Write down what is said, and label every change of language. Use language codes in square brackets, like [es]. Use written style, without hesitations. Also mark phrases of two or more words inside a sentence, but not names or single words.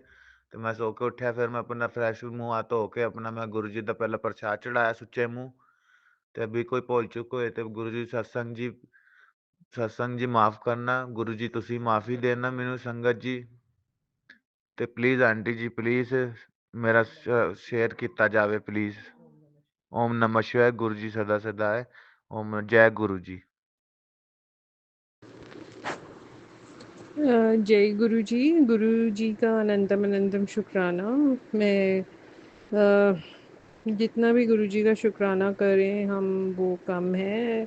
[pa] ਤੇ ਮੈਂ ਸੋ ਕੇ ਉੱਠਿਆ ਫਿਰ ਮੈਂ ਆਪਣਾ ਫਰੈਸ਼ ਮੂੰਹ ਹੱਥ ਧੋ ਕੇ ਆਪਣਾ ਮੈਂ ਗੁਰੂ ਜੀ ਦਾ ਪਹਿਲਾਂ ਪ੍ਰਸ਼ਾਦ ਚੜਾਇਆ ਸੁੱਚੇ ਮੂੰਹ। ਤੇ ਵੀ ਕੋਈ ਭੁੱਲ ਚੁੱਕ ਹੋਏ ਤੇ ਗੁਰੂ ਜੀ ਸਤਸੰਗ ਜੀ ਮਾਫ ਕਰਨਾ ਗੁਰੂ ਜੀ, ਤੁਸੀਂ ਮਾਫੀ ਦੇਣਾ ਮੈਨੂੰ ਸੰਗਤ ਜੀ। ਤੇ ਪਲੀਜ਼ ਆਂਟੀ ਜੀ ਪਲੀਜ਼ ਮੇਰਾ ਸ਼ੇਅਰ ਕੀਤਾ ਜਾਵੇ ਪਲੀਜ਼। [sa] ओम नमः शिवाय। [hi] गुरु जी सदा सदा है। ओम जय गुरु जी। जय गुरु जी का अनंतम अनंतम शुक्राना। मैं जितना भी गुरु जी का शुक्राना करें हम वो कम है।